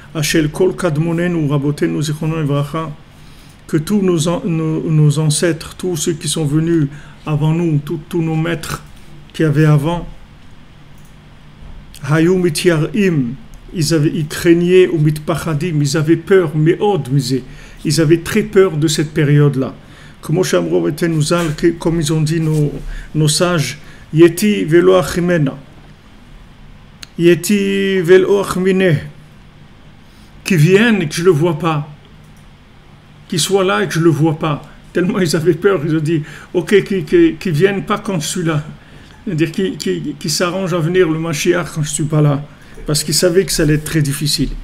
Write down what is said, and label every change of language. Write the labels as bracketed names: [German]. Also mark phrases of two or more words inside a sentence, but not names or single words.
[French] Que tous nos ancêtres, tous ceux qui sont venus avant nous, tous nos maîtres qui avaient avant, ils craignaient ou mitpachadim, ils avaient peur, ils avaient très peur de cette période-là. Comme ils ont dit nos sages, [Aramaic] ייתי ולא איחמיניה, ייתי ולא איחמיניה, [French] qui viennent et que je ne le vois pas, qui soient là et que je ne le vois pas. Tellement ils avaient peur, ils ont dit, ok, qu'ils viennent pas quand je suis là. C'est-à-dire qui s'arrange à venir le Mashiach quand je ne suis pas là, parce qu'il savait que ça allait être très difficile.